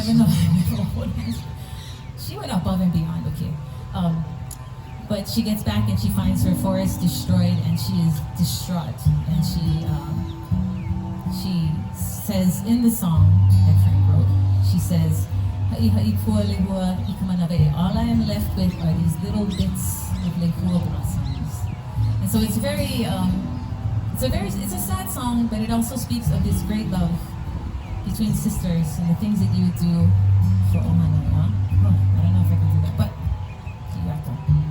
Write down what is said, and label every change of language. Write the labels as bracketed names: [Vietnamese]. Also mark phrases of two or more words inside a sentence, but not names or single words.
[English] Never hold hands. She went above and beyond, okay? But she gets back and she finds her forest destroyed, and she is distraught. And she says in the song that Frank wrote, she says, [Hawaiian] Haʻihaʻi pua lehua I ka manaʻe. [English] All I am left with are these little bits of lehua blossoms. And so it's a sad song, but it also speaks of this great love between sisters and the things that you would do for Ohana. Oh, I don't know if I can do that, but you have to.